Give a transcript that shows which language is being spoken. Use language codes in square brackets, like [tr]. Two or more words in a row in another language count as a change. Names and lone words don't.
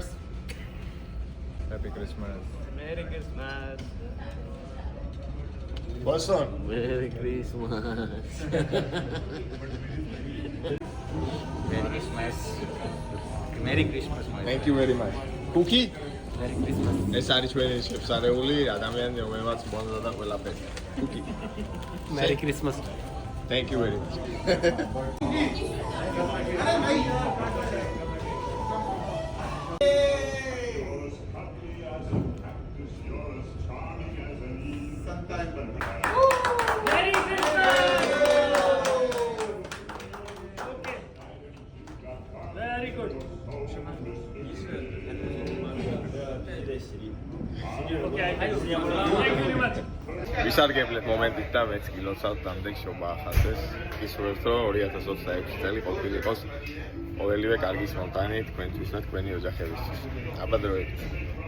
[en] Happy Christmas. Merry Christmas. Boston. Merry Christmas. Merry Christmas. Merry Christmas. Thank you very much. Cookie? Merry Christmas. [ka] ეს არის ჩვენი შეფსარეული ადამიანი, რომელმაც მონდა და ყველაფერი. [en] Cookie. Merry Christmas. Thank you very much. Merry Christmas. Okay. Very good. Okay, thank you very much. [ka] ვისარგებლეთ მომენტით და მეც კი ლოცავთ დამდეგ შობა ახალწელს. ისურვებთ რომ 2026 წელი ყოფილიყოს ყოველივე კარგის მომტანი თქვენთვის და თქვენი ოჯახებისთვის. აბა დროებით.